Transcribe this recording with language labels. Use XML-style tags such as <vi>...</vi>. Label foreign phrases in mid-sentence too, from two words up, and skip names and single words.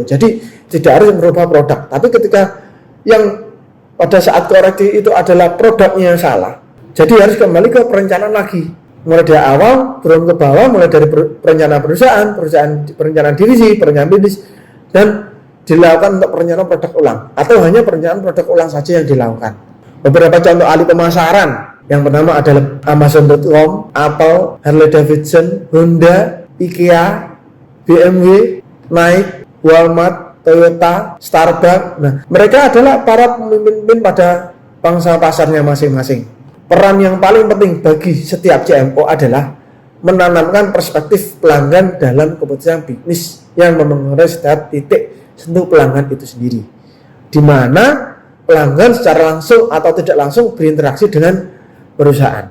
<id>Jadi tidak harus merubah produk, tapi ketika yang pada saat koreksi itu adalah produknya yang salah, jadi harus kembali ke perencanaan lagi, mulai dari awal turun ke bawah, mulai dari perencanaan perusahaan, perencanaan divisi, perencanaan bisnis, dan dilakukan untuk perencanaan produk ulang atau hanya perencanaan produk ulang saja yang dilakukan. Beberapa contoh ahli pemasaran yang pertama adalah Amazon.com, Apple, Harley Davidson, Honda, IKEA, BMW, Nike, Walmart, Toyota, Starbucks. Nah, mereka adalah para pemimpin pada pangsa pasarnya masing-masing. Peran yang paling penting bagi setiap CMO adalah menanamkan perspektif pelanggan dalam keputusan bisnis yang memengaruhi setiap titik sentuh pelanggan itu sendiri, di mana pelanggan secara langsung atau tidak langsung berinteraksi dengan perusahaan.</id>